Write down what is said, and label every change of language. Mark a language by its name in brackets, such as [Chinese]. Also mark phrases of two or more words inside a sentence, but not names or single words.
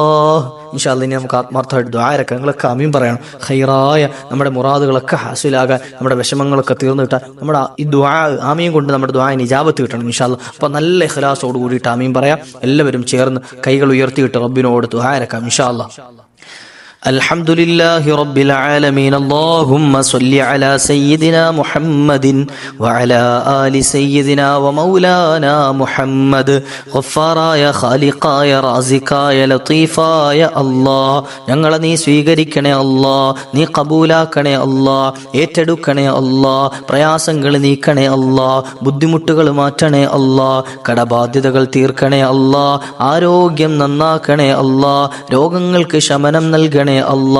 [Arabic] إن شاء الله [Malayalam] ഇനി നമുക്ക് ആത്മാർത്ഥമായിട്ട് ദുആ ഇറക്കാം. നിങ്ങളൊക്കെ ആമീൻ പറയണം. ഖൈറായ നമ്മുടെ മുറാദുകളൊക്കെ ഹാസിലാകാൻ, നമ്മുടെ വിഷമങ്ങളൊക്കെ തീർന്നു കിട്ടാൻ, നമ്മുടെ ഈ ദുആ ആമീൻ കൊണ്ട് നമ്മുടെ ദുആന് ഇജാബത്ത് കിട്ടണം [Arabic] إن شاء الله. [Malayalam] അപ്പോൾ നല്ല ഇഖ്ലാസോട് കൂടിയിട്ട് ആമീൻ പറയാം. എല്ലാവരും ചേർന്ന് കൈകൾ ഉയർത്തിയിട്ട് റബ്ബിനോട് ദുആ ഇറക്കാം [Arabic] إن شاء الله. الحمد لله رب العالمين اللهم صل على سيدنا محمد وعلى آل سيدنا ومولانا محمد [Malayalam] غفاراയ ഖാലിഖായ റാസിഖായ ലത്തീഫായ അല്ലാഹ് ഞങ്ങളെ നീ സ്വീകരിക്കണേ അല്ലാഹ്, നീ കബൂലാക്കണേ അല്ലാഹ്, ഏറ്റെടുക്കണേ അല്ലാഹ്, പ്രയാസങ്ങൾ നീക്കണേ അല്ലാഹ്, ബുദ്ധിമുട്ടുകൾ മാറ്റണേ അല്ലാഹ്, കടബാധ്യതകൾ തീർക്കണേ അല്ലാഹ്, ആരോഗ്യം നന്നാക്കണേ അല്ലാഹ്, രോഗങ്ങൾക്ക് ശമനം നൽകണേ അല്ലാ.